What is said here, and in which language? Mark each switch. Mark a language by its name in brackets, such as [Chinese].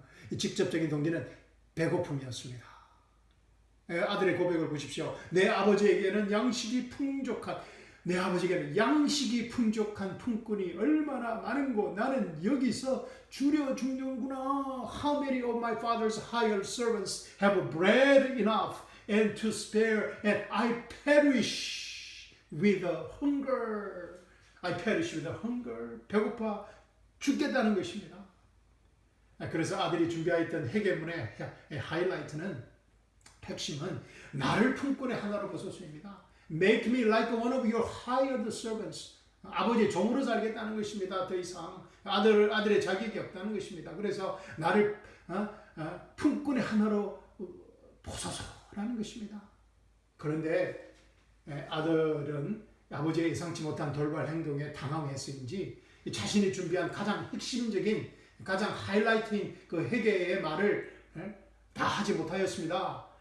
[Korean] 이 직접적인 동기는 배고픔이었습니다. 아들의 고백을 보십시오. 내 아버지에게는 양식이 풍족한, 내 아버지에게는 양식이 풍족한 품꾼이 얼마나 많은고 나는 여기서 줄여 죽는구나. [English] How many of my father's hired servants have bread enough and to spare, and I perish with hunger. I perish with hunger. [Korean] 배고파 죽겠다는 것입니다. 그래서 아들이 준비하였던 회개문의 하이라이트는, 핵심은 나를 품꾼의 하나로 보소서입니다. [English] Make me like one of your hired servants. [Korean] 아버지의 종으로 살겠다는 것입니다. 더 이상 아들의 자격이 없다는 것입니다. 그래서 나를 품꾼의 하나로 보소서라는 것입니다. 그런데 아들은 아버지의 예상치 못한 돌발 행동에 당황해서인지 자신이 준비한 가장 핵심적인, 가장 하이라이트인 그 회개의 말을 다 하지 못하였습니다.